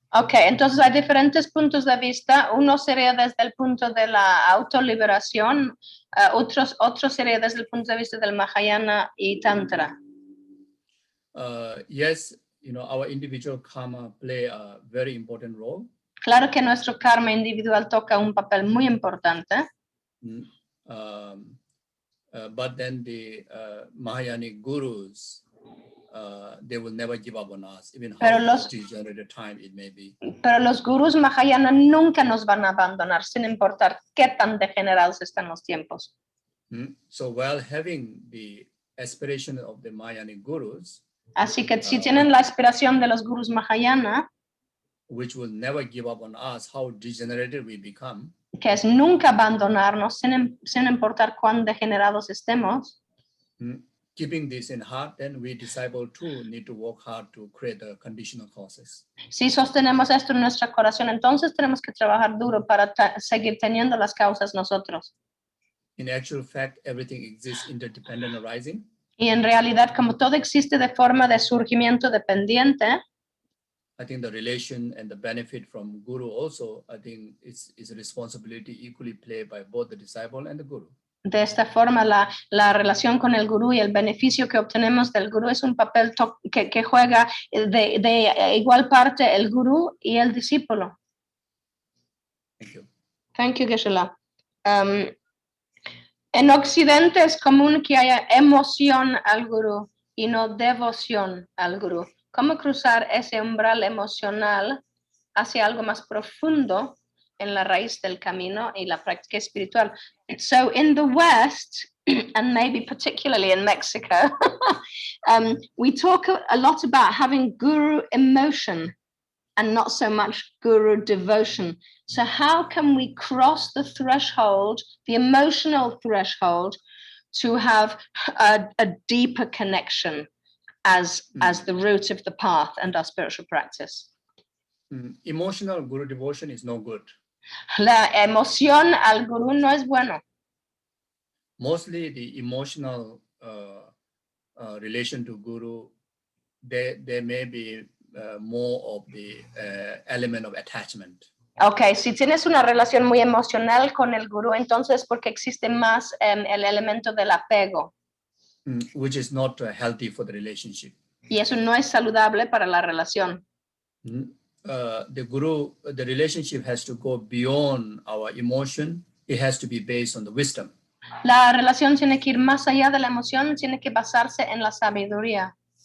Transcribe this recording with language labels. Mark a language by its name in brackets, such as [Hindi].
[Spanish] Okay, entonces hay diferentes puntos de vista. Uno sería desde el punto de la autoliberación, otro sería desde el punto de vista del Mahayana y Tantra. [English] Yes, our individual karma play a very important role. [Spanish] Claro que nuestro karma individual toca un papel muy importante. [English] But then the Mahayanic gurus, they will never give up on us, even how degenerated time it may be. [Spanish] Pero los gurús Mahayana nunca nos van a abandonar, sin importar qué tan degenerados están los tiempos. [English] So while having the aspiration of the Mahayanic gurus, [Spanish] Así que si tienen la aspiración de los gurús Mahayana, [English] which will never give up on us, how degenerated we become, [Spanish] que es nunca abandonarnos sin importar cuán degenerados estemos, [English] keeping this in heart, then we disciple too need to work hard to create the conditional causes. [Spanish] si sostenemos esto en nuestro corazón, entonces tenemos que trabajar duro para seguir teniendo las causas nosotros. [English] In actual fact, everything exists interdependent arising. [Spanish] Y en realidad, como todo existe de forma de surgimiento dependiente, [English] I think the relation and the benefit from guru also, I think is a responsibility equally played by both the disciple and the guru. [Spanish] de esta forma la relación con el gurú y el beneficio que obtenemos del gurú es un papel que juega de igual parte el gurú y el discípulo. [English] Thank you. Thank you, Gueshe Lama. [Spanish] En Occidente es común que haya emoción al gurú y no devoción al gurú. ¿Cómo cruzar ese umbral emocional hacia algo más profundo en la raíz del camino y la práctica espiritual? [English] So in the West, and maybe particularly in Mexico, we talk a lot about having guru emotion and not so much guru devotion. So how can we cross the threshold, the emotional threshold, to have a deeper connection as the root of the path and our spiritual practice? Emotional guru devotion is no good. [Spanish] La emoción al gurú no es bueno. [English] Mostly the emotional relation to guru, there may be more of the element of attachment. [Spanish] Okay, si tienes una relación muy emocional con el gurú, entonces porque existe más el elemento del apego. [English] Which is not healthy for the relationship. [Spanish] Y eso no es saludable para la relación. [English] The guru, the relationship has to go beyond our emotion. It has to be based on the wisdom. [Spanish] La relación tiene que ir más allá de la emoción, tiene que basarse en la sabiduría.